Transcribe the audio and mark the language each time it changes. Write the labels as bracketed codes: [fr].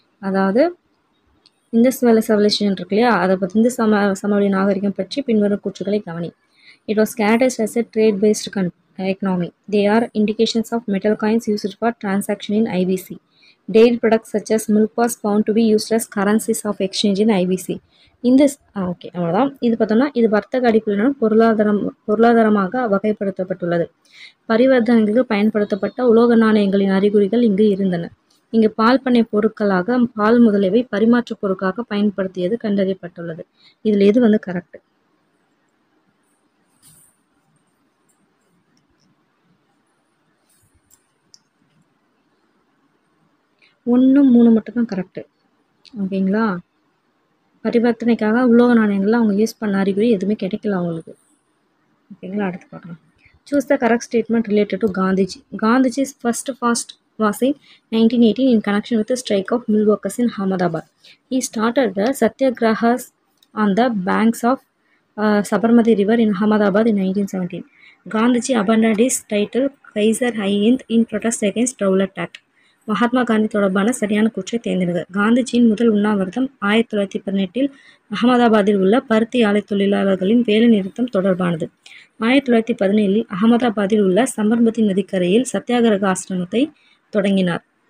[ta] அதாவது இண்டஸ் வேலி சிவிலைசேஷன் இருக்கு இல்லையா, அதை பற்றி இந்த சமவெளி நாகரிகம் பற்றி பின்வரும் கூற்றுகளை கவனி. [en] It was characterized as a trade-based economy. They are indications of metal coins used for transaction in IBC. Dairy products such as milk was found to be used as currencies of exchange in IBC. [ta] Okay அவ்வளோதான். இது பார்த்தோம்னா இது வர்த்தக அடிப்படையிலான பொருளாதாரமாக வகைப்படுத்தப்பட்டுள்ளது. பரிவர்த்தனைகளுக்கு பயன்படுத்தப்பட்ட உலோக நாணயங்களின் அறிகுறிகள் இங்கு இருந்தன. இங்கு பால் பண்ணை பொருட்களாக பால் முதலியவை பரிமாற்று பொருட்களாக பயன்படுத்தியது கண்டறியப்பட்டுள்ளது. இதில் எது வந்து கரெக்ட்? 1, 3 மட்டும்தான் கரெக்டு. ஓகேங்களா? பரிவர்த்தனைக்காக உலோக நாணயங்கள்லாம் அவங்க யூஸ் பண்ண அறிகுறி எதுவுமே கிடைக்கல அவங்களுக்கு. ஓகேங்களா? அடுத்து பார்க்கலாம். [en] Choose the correct statement related to Gandhiji. Gandhiji's first fast was in 1918 in connection with the strike of mill workers in Ahmedabad. He started the satyagrahas on the banks of Sabarmati River in Ahmedabad in 1917. Gandhiji abandoned his title Kaiser-i-Hind in protest against Rowlatt Act. [ta] Mahatma Gandhi தொடர்பான சரியான கூற்றை தேர்ந்தெடுங்க. காந்திஜியின் முதல் உண்ணாவிரதம் 1918 அகமதாபாத்தில் உள்ள பருத்தி ஆலை தொழிலாளர்களின் வேலை நிறுத்தம் தொடர்பானது. 1917 அகமதாபாத்தில் உள்ள சபர்மதி நதிக்கரையில் சத்தியாகிரக ஆசிரமத்தை தொடங்கினார்.